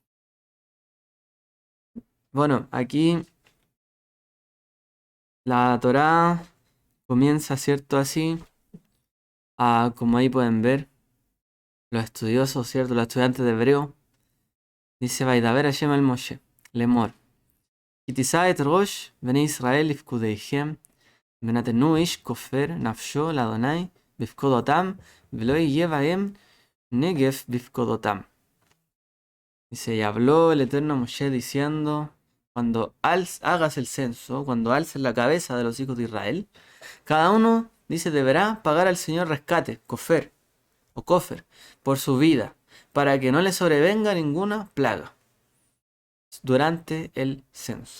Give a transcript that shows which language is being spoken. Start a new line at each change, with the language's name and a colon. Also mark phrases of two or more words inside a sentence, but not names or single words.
Spanish: Bueno, aquí la Torá comienza, ¿cierto? Así, como ahí pueden ver, los estudiosos, ¿cierto? Los estudiantes de hebreo. Dice,
Hebrew: וידבר השם אל משה לאמר. כי תשא את ראש בני ישראל לפקודיהם, ונתנו איש כופר נפשו לאדוני בפקודותם, ולא יהיה בהם נגף בפקודותם.
Spanish: Dice, y habló el Eterno a Moshe diciendo, cuando hagas el censo, cuando alces la cabeza de los hijos de Israel, cada uno, dice, deberá pagar al Señor rescate, kofer, o kofer, por su vida, para que no le sobrevenga ninguna plaga durante el censo.